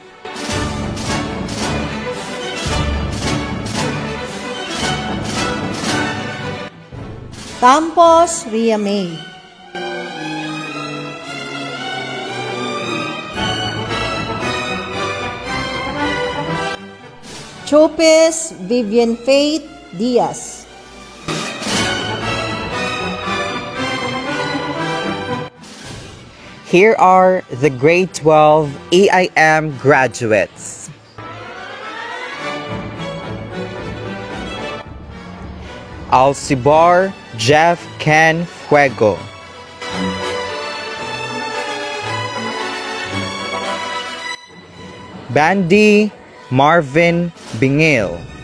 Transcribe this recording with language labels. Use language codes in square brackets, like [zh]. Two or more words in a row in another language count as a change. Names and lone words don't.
[en] Campos Ria May. Chopes Vivian Faith Diaz. Here are the grade 12 AIM graduates. Alcibar Jeff Ken Fuego. Bandy Marvin Bingil.